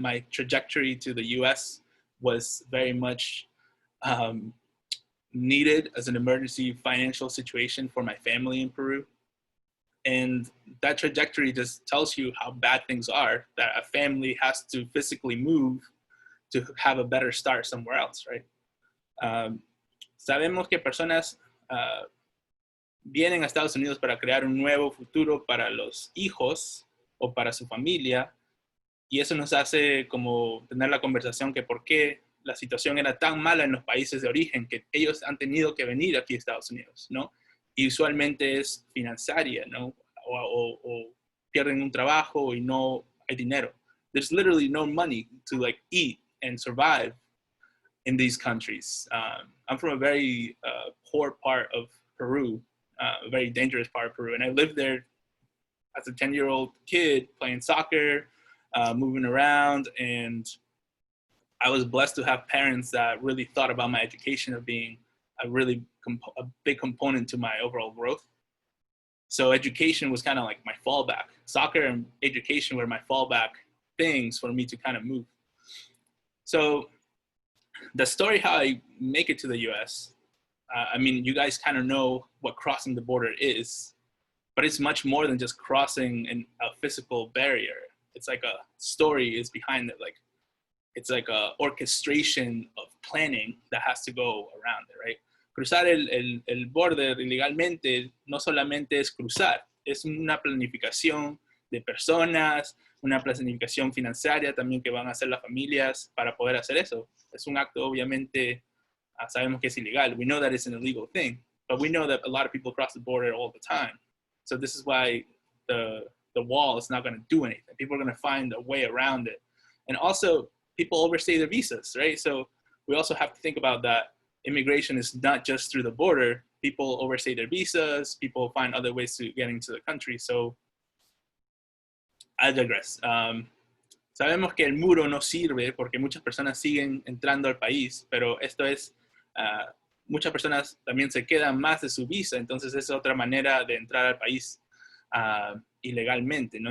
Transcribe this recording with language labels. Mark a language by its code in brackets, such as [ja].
[en] My trajectory to the US was very much needed as an emergency financial situation for my family in Peru. And that trajectory just tells you how bad things are, that a family has to physically move to have a better start somewhere else, right? [es] Sabemos que personas vienen a Estados Unidos para crear un nuevo futuro para los hijos o para su familia, y eso nos hace como tener la conversación que por qué la situación era tan mala en los países de origen que ellos han tenido que venir aquí a Estados Unidos, ¿no? Y usualmente es financiera, ¿no? O pierden un trabajo y no hay dinero. [en] There's literally no money to like eat and survive in these countries. I'm from a very poor part of Peru, a very dangerous part of Peru, and I lived there as a 10-year-old kid playing soccer, moving around, and I was blessed to have parents that really thought about my education of being a big component to my overall growth. So education was kind of like my fallback. Soccer and education were my fallback things for me to kind of move. So the story how I make it to the US, I mean, you guys kind of know what crossing the border is, but it's much more than just crossing a physical barrier. It's like a story is behind it. Like, it's like a orchestration of planning that has to go around it, right? [es] Cruzar el border ilegalmente no solamente es cruzar, es una planificación de personas, una planificación financiera también que van a hacer las familias para poder hacer eso. Es un acto, obviamente, sabemos que es ilegal. [en] We know that it's an illegal thing, but we know that a lot of people cross the border all the time. So this is why the wall is not going to do anything. People are going to find a way around it. And also, people overstay their visas, right? So we also have to think about that. Immigration is not just through the border. People overstay their visas. People find other ways to get into the country. So I digress. [es] Sabemos que el muro no sirve porque muchas personas siguen entrando al país, pero esto es, muchas personas también se quedan más de su visa, entonces es otra manera de entrar al país ilegalmente, ¿no?